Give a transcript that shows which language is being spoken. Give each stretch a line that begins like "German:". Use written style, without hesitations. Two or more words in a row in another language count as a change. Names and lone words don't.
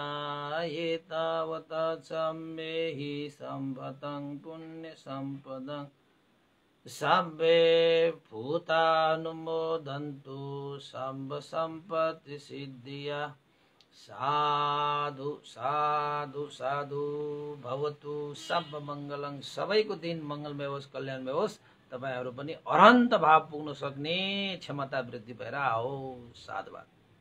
Pali: एतावता सम्मेहि सम्पदं पुण्यसम्पदं सब्बे भूतानुमोदन्तु सर्वसम्पत्तिसिद्धिया।
Sanskrit: साधु साधु साधु भवतु सर्वमङ्गलं।
Nepali: सबैको दिन मङ्गलमय होस्, कल्याणमय होस्। तपाईहरू पनि अरहन्त भाव पुग्न सक्ने क्षमता वृद्धि भएर आओस्। साधुवाद।